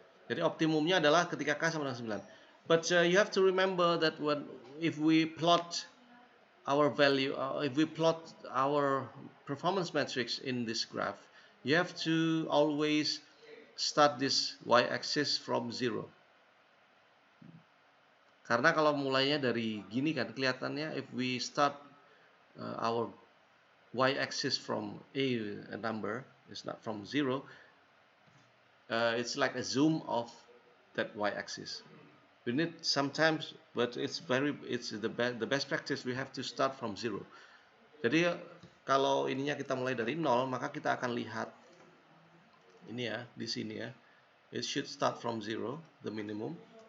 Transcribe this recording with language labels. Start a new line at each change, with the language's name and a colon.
Indonesian: Jadi optimumnya adalah ketika K sama dengan 9.
English: But you have to remember that if we plot our value, if we plot our performance matrix in this graph, you have to always start this y-axis from 0.
Indonesian: Karena kalau mulainya dari gini kan kelihatannya,
English: if we start our y-axis from a number, it's not from 0, it's like a zoom of that y-axis. We need sometimes, but it's the best practice. We have to start from 0.
Indonesian: Jadi kalau ininya kita mulai dari 0, maka kita akan lihat ini ya, di sini ya.
English: It should start from 0, the minimum.